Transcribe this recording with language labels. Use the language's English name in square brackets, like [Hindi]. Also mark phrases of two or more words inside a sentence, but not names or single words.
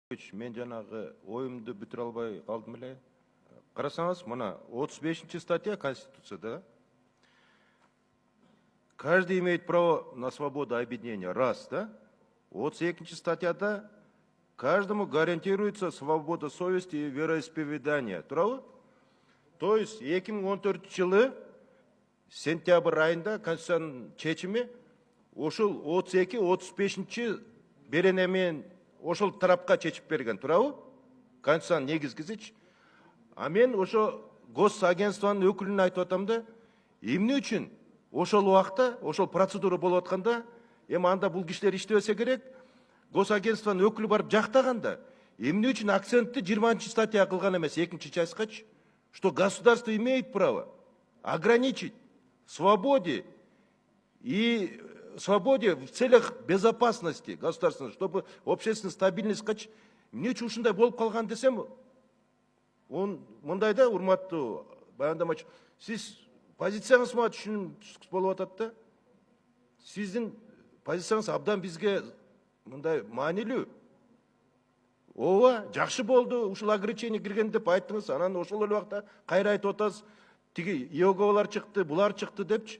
[Kyrgyz] Мен жанагы оюмду бүтүрө албай калдым эле. Карасаңыз, мына 35 статья Конституцияда. [Russian] Каждый имеет право на свободу объединения. Раз, да? 32 статьяда каждому гарантируется свобода совести и вероисповедания. [Kyrgyz] Туурабы? То есть 2014 жылы сентябрь айында Конституциянын чечими ошол 32-35 беренемен ошол тарапка чечип берген, туурабы? Конституциянын негизгисичи. А мен ошо госагентствонун өкүлүнө айтып атам да, эмне үчүн ошол убакта, ошол процедура болуп атканда, эми анда бул кишилер иштебесе керек, госагентствонун өкүлү барып жактаганда, эмне үчүн акцентти 20 статья кылган эмес, 2 частькачы, [Russian] что государство имеет право ограничить свободе и свободе в целях безопасности государственной, чтобы общественная стабильность кач. [Kyrgyz] Эмне үчүн ушундай болуп калган десем, он мындайда, урматтуу баяндамачы, сиз позицияңыз мага түшүнүксүз болуп атат да. Сиздин позицияңыз абдан бизге мындай маанилүү. Ооба, жакшы болду, ушул ограничение кирген деп айттыңыз, анан ошол эле убакта кайра айтып атасыз, тиги Иеговалар чыкты, булар чыкты депчи.